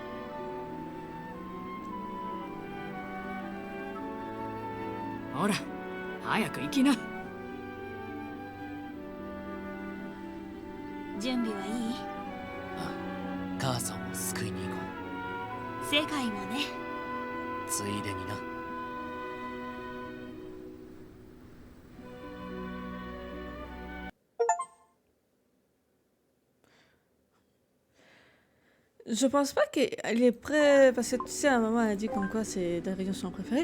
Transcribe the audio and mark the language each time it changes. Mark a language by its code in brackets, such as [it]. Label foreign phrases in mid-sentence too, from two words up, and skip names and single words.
[ja] ほら、早く行きな。準備はいい？あ、母さんを救いに行こう。世界もね。ついでにな。 [fr] Je pense pas qu'elle est prête, parce que tu sais, à un moment, elle a dit comme quoi c'est Darius son préféré.